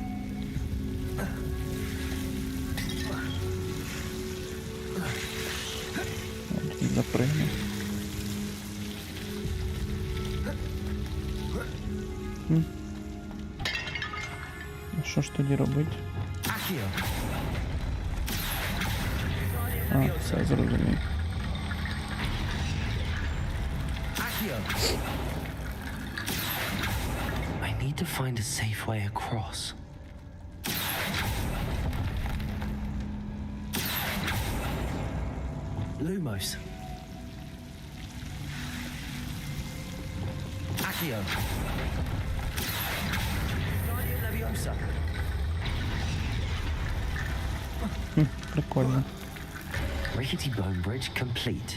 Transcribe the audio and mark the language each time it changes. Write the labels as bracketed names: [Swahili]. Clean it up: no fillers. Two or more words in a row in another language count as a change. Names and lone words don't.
[Ukrainian] Запригну. А що ж тоді робити? А, все, зрозумів. [English] I need to find a safe way across. Lumos. Accio. Leviosa. [Ukrainian] Прикольно. [English] Rickety bone bridge complete.